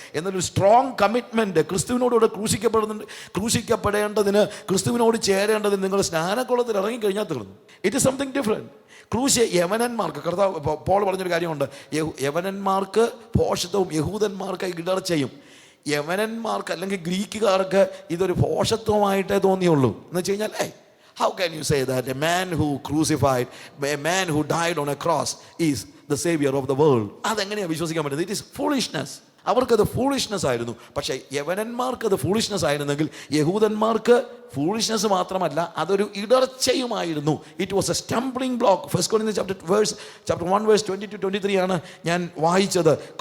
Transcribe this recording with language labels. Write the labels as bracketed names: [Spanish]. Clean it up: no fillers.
[Malayalam] എന്നൊരു strong commitment ക്രിസ്തുവിനോടുകൂടെ ക്രൂശിക്കപ്പെടേണ്ടതിന്, ക്രിസ്തുവിനോട് ചേരേണ്ടതിന് നിങ്ങൾ സ്നാനക്കുളത്തിൽ ഇറങ്ങിക്കഴിഞ്ഞാൽ തീർന്നു. [English] It is something different. [Malayalam] ക്രൂശ് യവനന്മാർക്ക്, കർത്താവ് പോൾ പറഞ്ഞൊരു കാര്യമുണ്ട്, യവനന്മാർക്ക് ഭോഷത്വവും യഹൂദന്മാർക്ക് ഇടർച്ചയും. യവനന്മാർക്ക് അല്ലെങ്കിൽ ഗ്രീക്കുകാർക്ക് ഇതൊരു ഭോഷത്വമായിട്ടേ തോന്നിയുള്ളൂ. എന്ന് വെച്ച് കഴിഞ്ഞാൽ [English] how can you say that a man who crucified, a man who died on a cross is the savior of the world? [Malayalam] അതെങ്ങനെയാണ് വിശ്വസിക്കാൻ പറ്റുന്നത്? [English] It is foolishness. [Malayalam] അവർക്കത് ഫൂളിഷ്നെസ് ആയിരുന്നു. പക്ഷേ യവനന്മാർക്ക് അത് ഫൂളിഷ്നെസ് ആയിരുന്നെങ്കിൽ യഹൂദന്മാർക്ക് ഫൂളിഷ്നെസ് മാത്രമല്ല, അതൊരു ഇടർച്ചയുമായിരുന്നു. [English] It was a stumbling block. First Corinthians chapter 1 verse 22-23 [Malayalam] ആണ് ഞാൻ വായിച്ചത്.